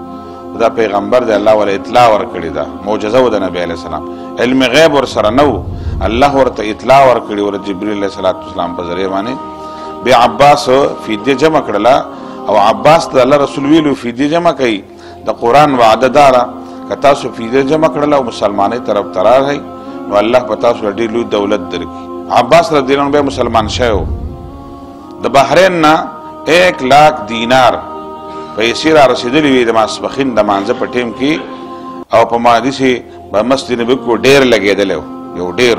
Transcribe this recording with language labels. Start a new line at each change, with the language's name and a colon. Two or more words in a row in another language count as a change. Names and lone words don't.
Pashto: دا پیغمبر دی، الله ورله اطلاع ورکړې ده، معجزه وه د نبي علیه السلام. علم غیب ورسره نه و، الله ورته اطلاع ورکړې وه جبریل علیه السلام په ذریعه باندې. بیا عباس فدیه جمع کړله او عباس ته الله رسول ویلو فدیه جمع کوي. د قرآن وعده داره که تاسو فدیه جمع کړله او مسلمانۍ طرف ته راغئ نو الله په تاسو ډېر لوی دولت درکړي. عباس رضی الله عنه بیا مسلمان شوی و. د بحرین نه 1,00,000 دینار پیسې را رسېدلې وې د ماسپښین د مانځه په ټیم کې، او په مادیسې به مسجد نبوي کې ډېر لګېدلی و، یو ډېر و.